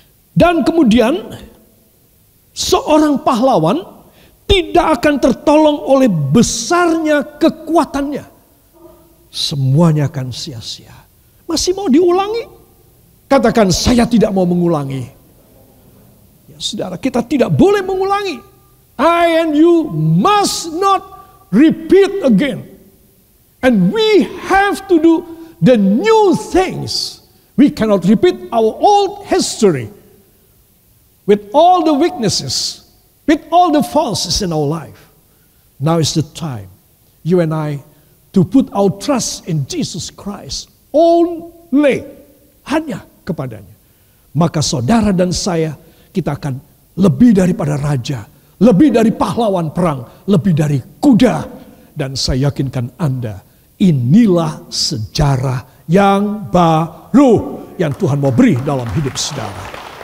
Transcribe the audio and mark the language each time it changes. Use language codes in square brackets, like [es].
[id] Dan kemudian seorang pahlawan tidak akan tertolong oleh besarnya kekuatannya. Semuanya akan sia-sia. Masih mau diulangi? Katakan, saya tidak mau mengulangi. Ya, saudara, kita tidak boleh mengulangi. [en] I and you must not repeat again. And we have to do the new things. We cannot repeat our old history. With all the weaknesses, with all the faults in our life. Now is the time, you and I, to put our trust in Jesus Christ. Only, [id] hanya kepadanya. Maka saudara dan saya, kita akan lebih daripada raja, lebih dari pahlawan perang, lebih dari kuda. Dan saya yakinkan Anda, inilah sejarah yang baru yang Tuhan mau beri dalam hidup saudara.